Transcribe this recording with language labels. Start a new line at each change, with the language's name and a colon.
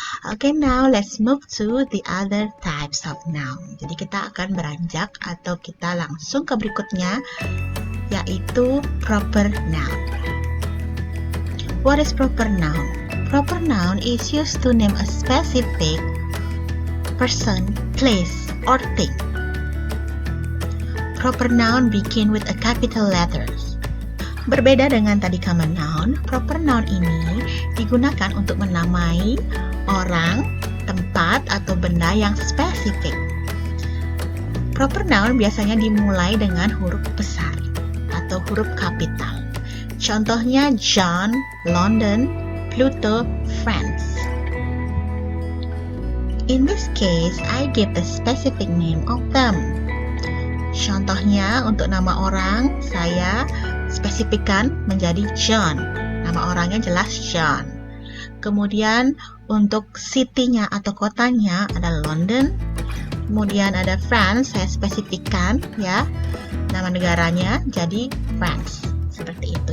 English: Okay, now let's move to the other types of noun.
Indonesian: Jadi kita akan beranjak atau kita langsung ke berikutnya, yaitu proper noun.
English: What is proper noun? Proper noun is used to name a specific person, place, or thing. Proper noun begin with a capital letters.
Indonesian: Berbeda dengan tadi common noun, proper noun ini digunakan untuk menamai orang, tempat, atau benda yang spesifik. Proper noun biasanya dimulai dengan huruf besar atau huruf kapital. Contohnya John, London, Pluto, France.
English: In this case, I give the specific name of them.
Indonesian: Contohnya untuk nama orang, saya spesifikkan menjadi John. Nama orangnya jelas John. Kemudian untuk city-nya atau kotanya ada London. Kemudian ada France, saya spesifikkan, ya, nama negaranya jadi France. Seperti itu.